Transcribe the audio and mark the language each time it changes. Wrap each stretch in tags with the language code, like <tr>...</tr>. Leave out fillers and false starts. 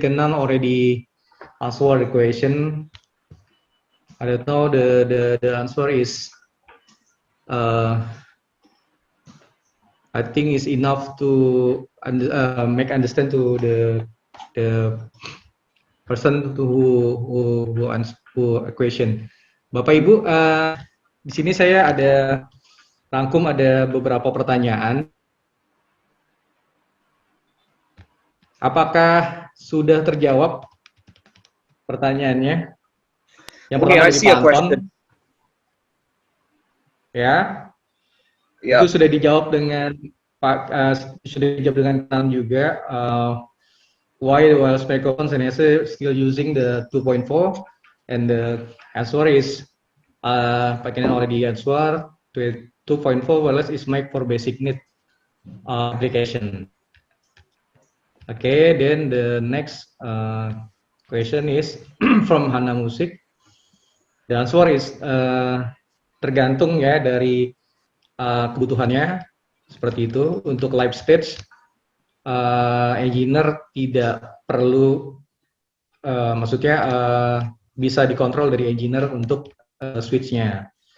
<en>Kenan already answered the question. I don't know, the answer is I think is enough to make understand to the person who answer a question.</en> <id>Bapak Ibu, di sini saya ada rangkum ada beberapa pertanyaan. Apakah sudah terjawab pertanyaannya? Yang pertama dari Pak Anton. Ya. Itu sudah dijawab dengan Pak sudah dijawab dengan Kenan juga.</id> <en>Why while microphones and Sennheiser still using the 2.4, and the answer is Pak Kenan already answered. 2.4 wireless is made for basic need application. Okay, then the next question is from Hana Musik. The answer is</en> <id>tergantung ya dari kebutuhannya seperti itu. Untuk live stage, engineer tidak perlu, maksudnya bisa dikontrol dari engineer untuk switch-nya.</id>